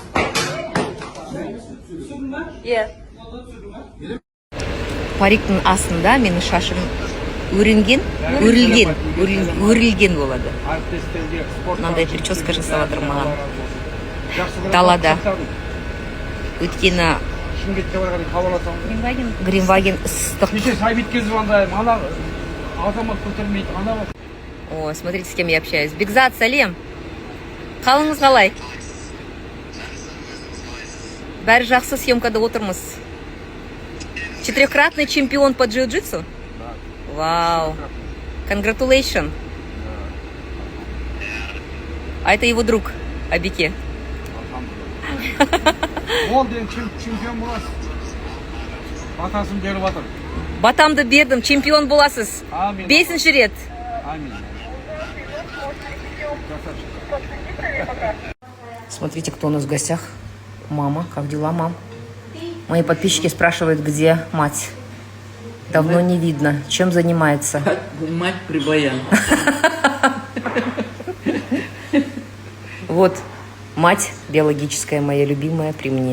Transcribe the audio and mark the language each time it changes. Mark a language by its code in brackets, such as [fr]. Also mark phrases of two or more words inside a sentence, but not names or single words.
[kk] Париктің астында менің шашым өрілген болады. Мынандай прическа жасап жатыр маған. Далада. Өйткені Гринваген ыстық. [ru] О, смотрите, с кем я общаюсь. [kk] Бекзат, Салем. Қалыңыз қалай? Бәрі жақсы, съемкада отырмыз. [ru] 4-кратный чемпион по джиу-джитсу? [en] Вау. Congratulations. [ru] А это его друг, Абике. [kk] Ол деген чемпион боласыз. Батасын беріп жатыр. Батамды бердім, чемпион боласыз. 5-ші рет. Амин. [ru] Смотрите, кто у нас в гостях. Мама, как дела, мам? Мои подписчики спрашивают, где мать. Давно не видно. Чем занимается? Мать прибаян. Вот, мать биологическая, моя любимая, при мне.